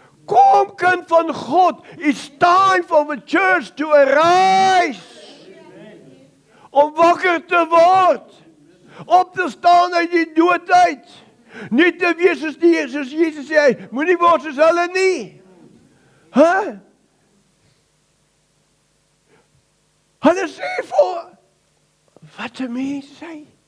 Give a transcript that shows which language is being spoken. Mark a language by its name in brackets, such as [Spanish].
[Afrikaans] Kom, kind van God, [English] it's time for the church to arise. [Afrikaans] Om wakker te word. Op te staan uit die dood uit. Nie te wees soos Jesus sê, moenie word soos hulle nie. Hulle sê voor, wat 'n mens is hy?